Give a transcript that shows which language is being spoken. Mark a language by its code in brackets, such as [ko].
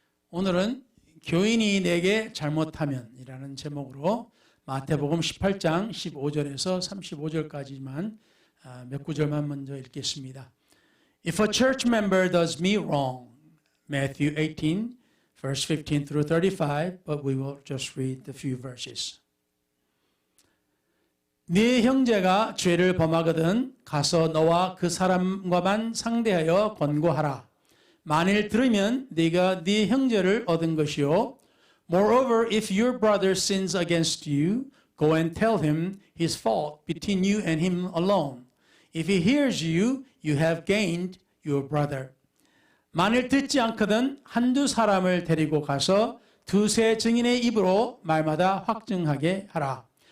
[ko] 오늘은 교인이 내게 잘못하면이라는 제목으로 마태복음 18장 15절에서 35절까지만 몇 구절만 먼저 읽겠습니다. [en] If a church member does me wrong, Matthew 18, verse 15 through 35, but we will just read the few verses. [ko] 네 형제가 죄를 범하거든 가서 너와 그 사람과만 상대하여 권고하라. 만일 들으면 네가 네 형제를 얻은 것이요. [en] Moreover, if your brother sins against you, go and tell him his fault between you and him alone. If he hears you, you have gained your brother. [ko] 만일 듣지 않거든 한두 사람을 데리고 가서 두세 증인의 입으로 말마다 확증하게 하라.